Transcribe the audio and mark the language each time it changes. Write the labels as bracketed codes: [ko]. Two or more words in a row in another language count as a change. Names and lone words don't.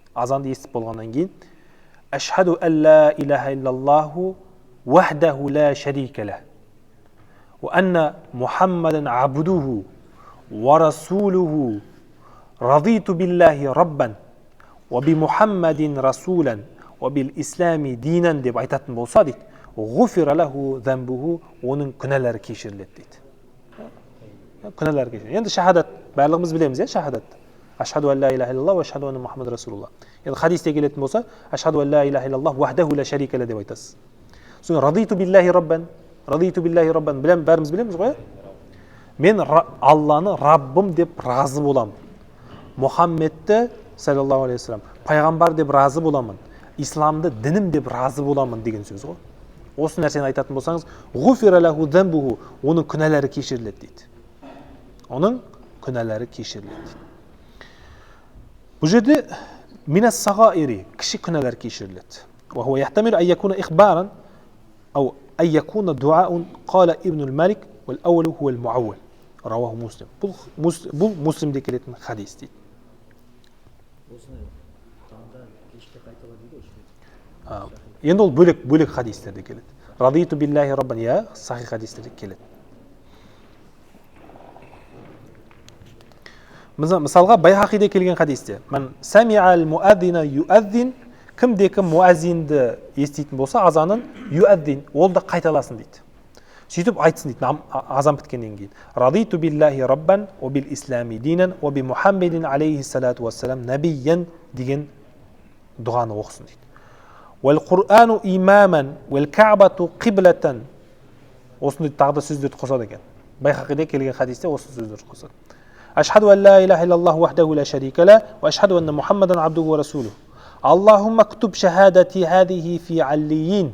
[kk] Азанды естіп болғаннан кейін [ar] أشهد أن لا إله إلا الله وحده لا شريك له وأن محمدا عبده ورسوله رضيت بالله ربا وبمحمد رسولا وبالإسلام دينا [kk] деп айтатын болса дейді, [ar] غفر له ذنبه, [kk] оның күнәлері кешіріледі дейді. Күнәлері кешіріледі. Енді шахадат барлығымыз білеміз, шахадат. [ar] أشهد أن لا إله إلا الله وأشهد أن محمد رسول الله. [kk] Енді хадисте келетін болса, [ar] أشهد أن لا إله إلا الله وحده لا شريك له [kk] деп айтасыз. Сосын [ar] رضيت بالله ربا, [kk] бәріміз білеміз ғой? Мен Алланы Раббым деп разы боламын. Мұхаммедті [ar] صلى الله عليه وسلم [kk] пайғамбар деп разы боламын. Исламды дінім деп разы боламын деген сөз ғой. Осы нәрсені айтатын болсаңыз, [ar] غفر له ذنبه, [kk] оның күнәлері кешіріледі дейді. Оның күнәлері кешіріледі дейді. Бұл жерде [ar] من الصغائر, [kk] кіші күнәлер кешіріледі. [ar] وهو يحتمل أن يكون إخبارا أو أن يكون دعاء قال ابن الملك والأول هو المعول. رواه مسلم. [kk] Бұл Муслимде келетін хадис дейді. Енді ол бөлек хадистерде келеді. [ar] رضيت بالله ربا, [kk] я сахи хадистерде келеді. Мысалға Байхақиде келген хадисте: [ar] "من سمع المؤذن يؤذن", [kk] кімде кім муаззинді еститін болса, азанын юаззин, ол да қайталасын дейді. Сөйтіп айтсын дейді, азан біткеннен кейін: [ar] "رضيت بالله ربا وبالإسلام دينا وبمحمد عليه الصلاة والسلام نبيا" [kk] деген дұғаны оқысын дейді. [ar] "والقرآن إماما والكعبة قبلة", [kk] осындай тағы да сөздерді қосады екен. Байхақиде келген хадисте осы сөздерді қосады. [ar] أشهد أن لا إله إلا الله وحده لا شريك له وأشهد أن محمدا عبده ورسوله اللهم اكتب شهادتي هذه في عليين.